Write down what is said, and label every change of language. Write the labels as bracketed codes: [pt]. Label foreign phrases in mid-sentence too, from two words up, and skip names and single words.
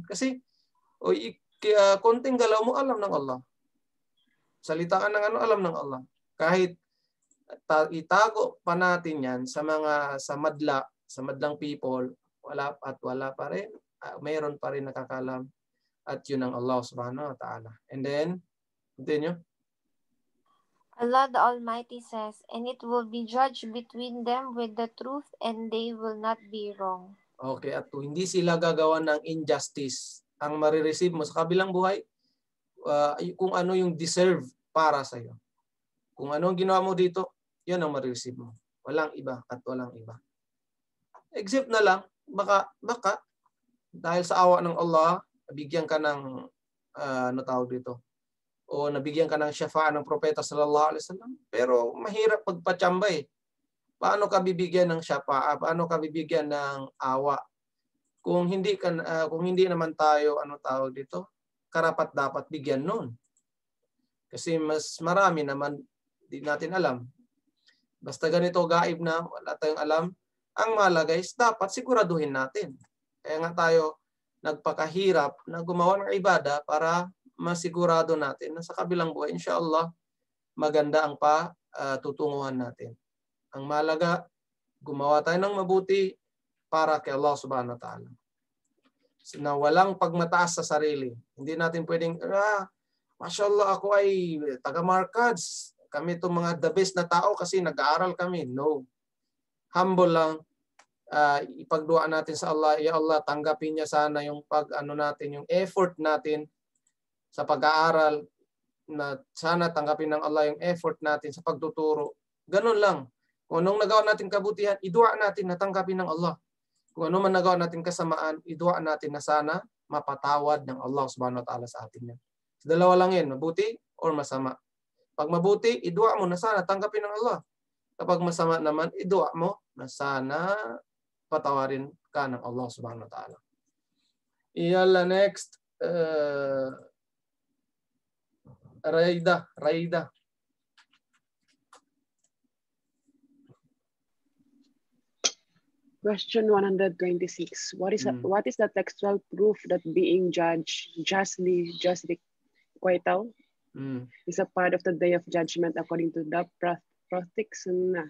[tl] Kasi konting galaw mo, alam ng Allah. Salitaan ng ano, alam ng Allah. Kahit itago pa natin yan sa madlang people, wala pa rin. Mayroon pa rin nakakalam. At yun ang Allah [ar] subhanahu wa ta'ala. [en] And then, continue. Allah the Almighty says, and it will be judged between them with the truth, and they will not be wrong. [tl] Okay, at hindi sila gagawa ng injustice. Ang marireceive mo sa kabilang buhay, kung ano yung deserve para sa iyo. Kung ano ang ginawa mo dito, yan ang marireceive mo. Walang iba at walang iba. Except na lang, baka dahil sa awa ng Allah, bigyan ka ng ano tawag dito, o nabigyan ka ng syafa'a ng propeta [ar] sallallahu alaihi wasallam, [tl] pero mahirap pagpatsamba eh. Paano ka bibigyan ng syafa'a? Paano ka bibigyan ng awa? Kung hindi naman tayo ano tawag dito, karapat dapat bigyan nun. Kasi mas marami naman di natin alam. Basta ganito gaib na wala tayong alam, ang mahalaga is dapat siguraduhin natin. Kaya nga tayo nagpakahirap na gumawa ng ibada para masigurado natin na sa kabilang buhay, inshallah, maganda ang tutunguhan natin. Ang mahalaga, gumawa tayo ng mabuti para kay Allah [ar] subhanahu wa ta'ala. [tl] Na walang pagmataas sa sarili. Hindi natin pwedeng, mashallah, ako ay taga-Markads. Kami itong mga [en] the best [tl] na tao kasi nag-aaral kami. No. Humble lang. Ipagdua natin sa Allah, ya Allah, tanggapin niya sana yung yung effort natin sa pag-aaral, na sana tanggapin ng Allah yung effort natin sa pagtuturo. Ganun lang. Kung anong nagawa natin kabutihan, idua natin na tanggapin ng Allah. Kung ano man nagawa natin kasamaan, idua natin na sana mapatawad ng Allah [ar] subhanahu wa ta'ala [tl] sa atin yan. Dalawa lang yan, mabuti or masama. Pag mabuti, idua mo na sana tanggapin ng Allah. Kapag masama naman, idua mo na sana patawarin ka ng Allah [ar] subhanahu wa ta'ala. [tl] Iyala next, Raida. [en] Question 126. What is the textual proof that being judged justly quietal is a part of the day of judgment according to the Prophetic Sunnah?